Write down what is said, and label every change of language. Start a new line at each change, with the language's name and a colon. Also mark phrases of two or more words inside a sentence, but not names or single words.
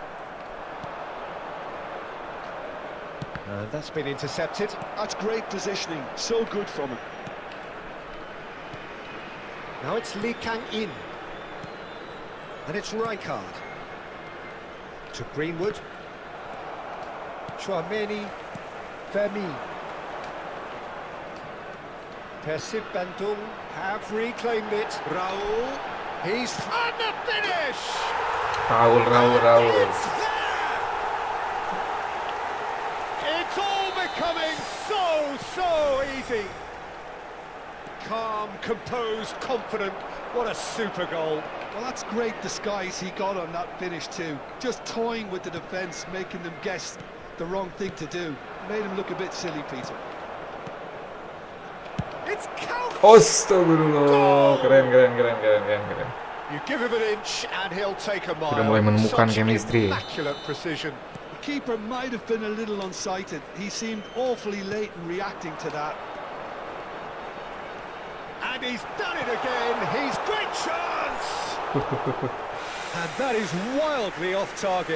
English: And that's been intercepted. That's great positioning, so good from him. Now it's Lee Kang-in. And it's Rijkaard. To Greenwood. Chouameni. Fermin. Persib Bandung have reclaimed it. Raul. He's on the finish! Raul. It's there! It's all becoming so easy. Calm, composed, confident. What a super goal. Well, that's great disguise he got on that finish too. Just toying with the defence, making them guess the wrong thing to do. Made him look a bit silly, Peter. It's count.
Indonesian: Astagfirullah, keren.
English: You give him an inch and he'll take a mile.
Indonesian: Sudah mulai menemukan
English: Such chemistry. immaculate precision. The keeper might have been a little unsighted. He seemed awfully late in reacting to that. And he's done it again. He's great chance. And that is wildly off target.